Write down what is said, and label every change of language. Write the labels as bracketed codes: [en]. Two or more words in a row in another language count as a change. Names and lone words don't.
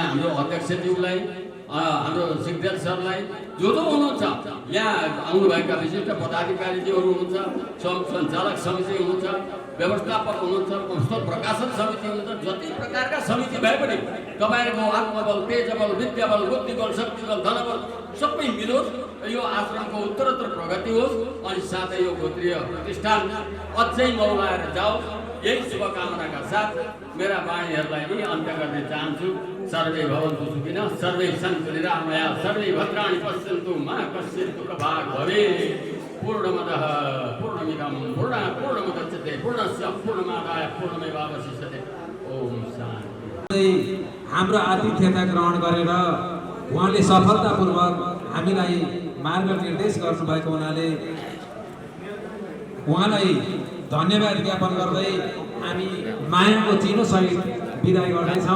[ne] हाम्रो अध्यक्षज्यूलाई, हाम्रो सिग्देल सरलाई, जो हुनुहुन्छ यहाँ आउनुभएका विशिष्ट पदाधिकारीज्यूहरू हुनुहुन्छ, सञ्चालक समिति हुनुहुन्छ, व्यवस्थापक हुनुहुन्छ, पुस्तक प्रकाशन समिति हुनुहुन्छ, जति प्रकारका समिति भए पनि तपाईँहरूको आत्मबल, तेजबल, विद्याबल, बुद्धिबल, शक्तिबल, धनबल सबै मिलोस्, यो आश्रमको उत्तरोत्तर प्रगति होस्, अनि साथै यो गोत्रीय प्रतिष्ठान अझै मौलाएर जाओस्। यही शुभकामनाका साथ मेरा वाणीहरूलाई यही अन्त्य गर्न चाहन्छु। [sa] सर्वे भवन्तु सुखिनः, सर्वे सन्तु निरामयाः, सर्वे भद्राणि पश्यन्तु मा कश्चित् दुःखभाग् भवेत्। पूर्णमदः पूर्णमिदं पूर्णमुदच्यते पूर्णस्य पूर्णमादाय पूर्णमेवावशिष्यते। ओम शान्ति। [ne] हाम्रो आतिथ्यता ग्रहण गरेर उहाँले सफलतापूर्वक हामीलाई मार्गनिर्देश गर्नुभएको हुनाले उहाँलाई धन्यवाद ज्ञापन गर्दै हामी मायाको चिनोसहित बिदाई गर्दैछौँ।